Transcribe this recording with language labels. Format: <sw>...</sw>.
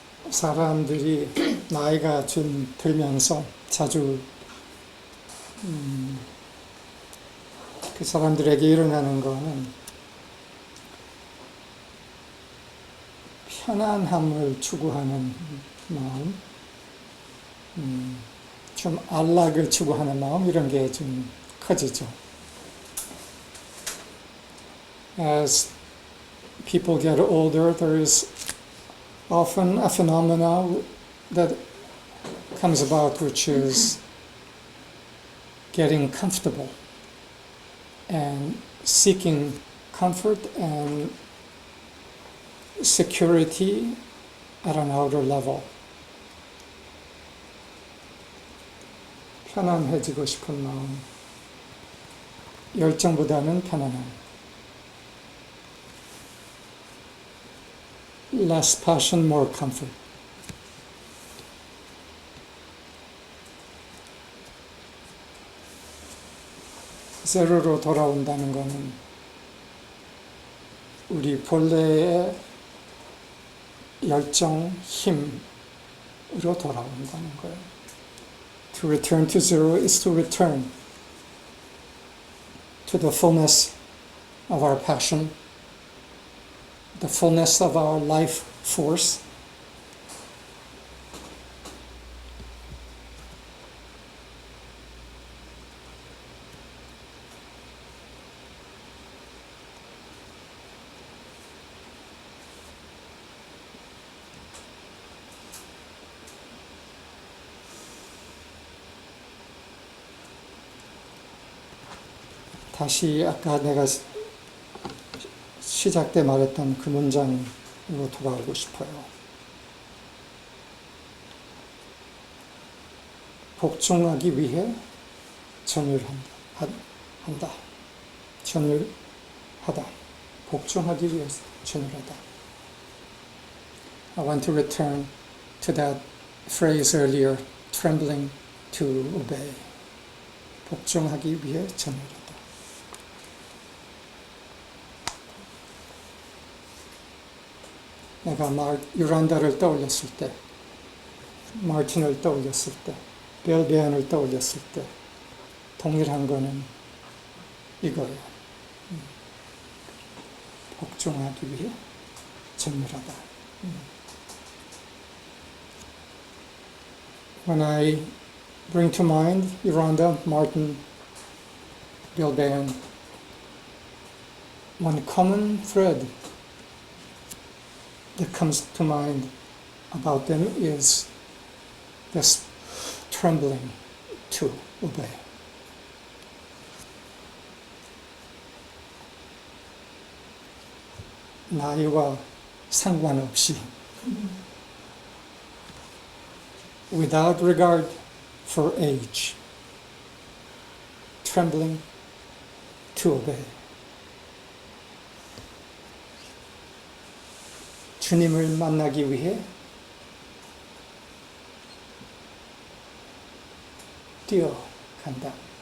<ko>사람들이 나이가 좀 들면서 자주 그 사람들에게 일어나는 거는 편안함을 추구하는 마음, 좀 안락을 추구하는 마음, 이런 게 좀 커지죠.</ko> <en>As people get older, there is often a phenomena that comes about, which is getting comfortable and seeking comfort and security at an outer level.</en> <ko>편안해지고 싶은 마음, 열정보다는 편안함.</ko> <en>Less passion, more comfort.</en> <ko>제로로 돌아온다는 것은 우리 본래의 열정, 힘으로 돌아온다는 거예요.</ko> <en>To return to zero is to return to the fullness of our passion, the fullness of our life force.</en> <ko>다시 아까 내가 시작 때 말했던 그 문장으로 돌아오고 싶어요. 복종하기 위해 전율한다. 전율하다. 복종하기 위해서 전율하다.</ko> <en>I want to return to that phrase earlier, trembling to obey.</en> <ko>복종하기 위해 전율하다. 내가 유란다를 떠올렸을 때, 마틴을 떠올렸을 때, 벨베안을 떠올렸을 때 동일한 거는 이거예요. 복종하기 위해 전율하다.</ko> <en>When I bring to mind Yoranda, Martin, Belbean, one common thread that comes to mind about them is this trembling to obey.</en> <ko>나이와 상관없이,</ko> <en>without regard for age, trembling to obey.</en> <ko>주님을 만나기 위해 뛰어갔다.</ko>